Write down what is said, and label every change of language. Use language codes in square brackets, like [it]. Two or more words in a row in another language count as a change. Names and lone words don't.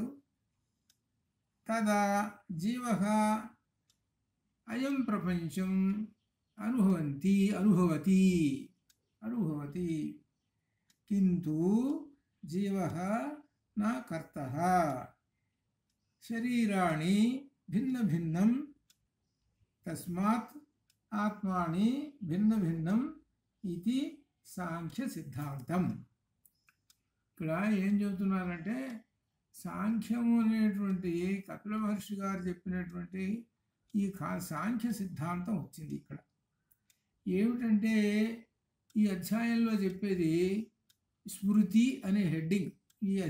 [sa] तदा जीवः अयं प्रपञ्चम् अनुभवति किन्तु जीवः न कर्तः. शरीराणि भिन्नभिन्नं तस्मात् आत्मानि भिन्नभिन्नम् इति सांख्य సిద్ధాంతం. [te] ఇక్కడ ఏం చెబుతున్నారంటే సాంఖ్యము అనేటువంటి కపిల మహర్షి గారు చెప్పినటువంటి ఈ సాంఖ్య సిద్ధాంతం వచ్చింది. ఇక్కడ ఏమిటంటే ఈ అధ్యాయంలో చెప్పేది స్మృతి అనే హెడ్డింగ్.